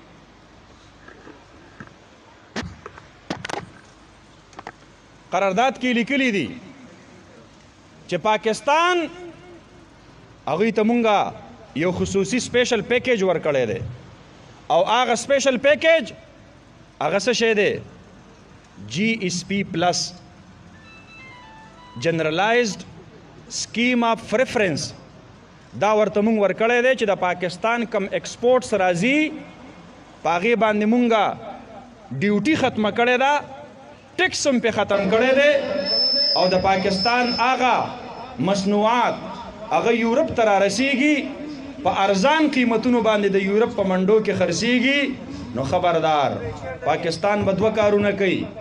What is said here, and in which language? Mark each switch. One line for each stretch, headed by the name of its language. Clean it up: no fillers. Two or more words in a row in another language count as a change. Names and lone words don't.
Pashto: چې پاکستان هغوی ته مونږه یو خصوصي سپیشل پیکیج ورکړی دی او هغه سپیشل پیکیج هغه څه شی دی GSP پلس جنرلایزډ سکیم آف پریفرنس دا ورته مونږ ورکړی دی چې د پاکستان کم ایکسپورټس راځي په هغې باندې مونږه ډیوټي ختمه کړې ده ټیکس هم پې ختم کړی دی او د پاکستان هغه مصنوعات هغه یورپ ته رارسیږي په ارزان قیمتونو باندې د یورپ په منډو کې خرڅیږي نو خبردار پاکستان به دوه کارونه کوي